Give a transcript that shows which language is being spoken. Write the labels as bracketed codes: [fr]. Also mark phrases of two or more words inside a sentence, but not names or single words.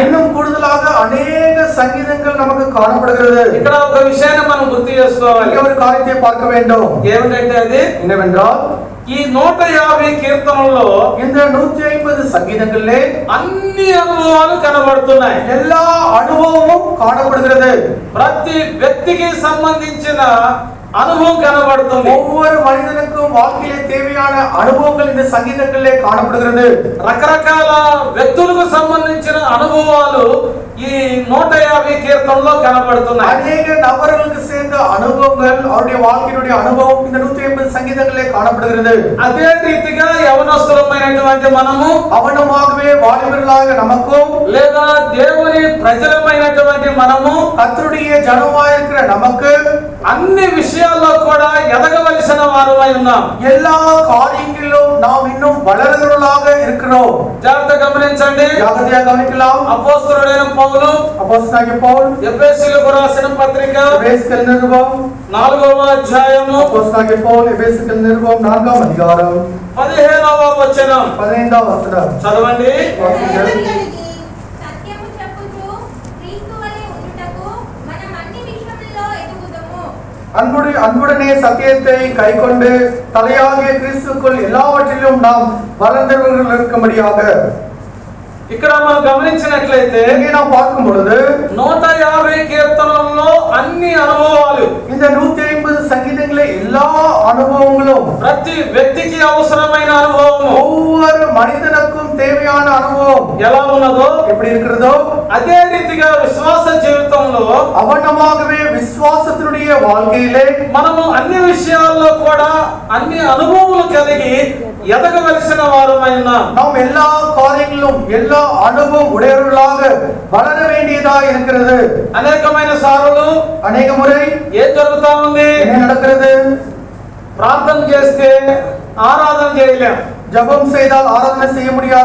[ta] இன்னும் கூடுதலாக அநேக சங்கீதங்கள் நமக்கு காணப்படுகிறது. [te] ఇక్కడ ఒక విషయాన్ని మనం గుర్తు చేసుకోవాలి. [ta] இங்கே ஒரு காரியத்தை பார்க்க வேண்டும். [te] ఏమిటంటే అది [ta] என்னவென்றால் [te] ఈ 150 కీర్తనల్లో [ta] இந்த 150 சங்கீதங்களிலே [te] అన్ని అనుభవాలు కనబడుతున్నాయి. [ta] எல்லா அனுபவமும் காணப்படுகிறது. [te] ప్రతి వ్యక్తికి సంబంధించిన అనుభవం కనబడుతుంది. [ta] ஒவ்வொரு மனிதனுக்கும் வாழ்க்கையிலே தேவையான அனுபவங்கள் இந்த சங்கீதங்களிலே காணப்படுகிறது. [te] రకరకాల వ్యక్తులకు సంబంధించిన అనుభవాలు ఈ 150 కీర్తనలో కనబడుతున్నాయి. [ta] அநேக நபர்களுக்கு சேர்ந்த அனுபவங்கள், அவருடைய வாழ்க்கையினுடைய அனுபவம் இந்த 150 சங்கீதங்களிலே காணப்படுகிறது. [te] అదే రీతిగా యవనస్తులమైనటువంటి మనము, [ta] அவனமாகவே வாலிபர்களாக நமக்கும், [te] లేదా దేవుని ప్రజలమైనటువంటి మనము, [ta] கர்த்தருடைய ஜனமாய் இருக்கிற நமக்கு [te] అన్ని విషయాల్లో కూడా ఎదగవలసిన వారమై ఉన్నాం. [ta] எல்லா காரியங்களிலும் நாம் இன்னும் வளர்கிறவர்களாக இருக்கிறோம். [te] జాగ్రత్త గమనించండి. [ta] ஜாகிரதையாக கவனிக்கலாம். [te] అపోస్తలుడైన పౌలు [ta] அப்போஸ்தலனாகிய பவுல் [te] ఎఫెసీయులకు రాసిన పత్రిక [ta] எபேசியர் நிருபம் [te] 4వ అధ్యాయము [ta] அப்போஸ்தலனாகிய பவுல் எபேசியர் நிருபம் 4ஆம் அதிகாரம் [te] 15వ వచనం 15వ వచనం చదవండి. సత్యము చెప్పుచు క్రీస్తు వలె ఉండుటకు మనం అన్ని విషయములలో ఎదుగుదము. [ta] அன்புடனே சத்தியத்தை கைக்கொண்டு தலையாகிய கிறிஸ்துக்குள் எல்லாவற்றிலும் நாம் வளர்ந்தவர்கள் இருக்கும்படியாக. [te] ఇక్కడ మనం గమనించినట్లయితే [ta] இங்கே நாம் பார்க்கும் பொழுது [te] 150 కీర్తనల్లో అన్ని అనుభవాలు, [ta] இந்த 150 సంగీతంలో எல்லா அனுபவங்களும், [te] ప్రతి వ్యక్తికి అవసరమైన అనుభవం, [ta] ஒவ்வொரு மனிதனுக்கும் தேவையான அனுபவம் [te] ఎలా ఉన్నదో [ta] எப்படி இருக்கிறதோ [te] అదే రీతిగా విశ్వాస జీవితంలో [ta] அவனமாகவே விசுவாசத்தினுடைய வாழ்க்கையிலே [te] మనము అన్ని విషయాల్లో కూడా అన్ని అనుభవములు కలిగి ఎదగవలసిన వారమైన [ta] நாம் எல்லா காரியங்களிலும் எல்லா அனுபவம் உடையவர்களாக வளர வேண்டியதா இருக்கிறது. [te] అనేకమైన సార్లు [ta] அநேக முறை [te] ఏం జరుగుతా ఉంది? [ta] என்ன நடக்கிறது? [te] ప్రార్థన చేస్తే ఆరాధన చేయలేం, [ta] ஜெபம் செய்தால் ஆராதனை செய்ய முடியாது,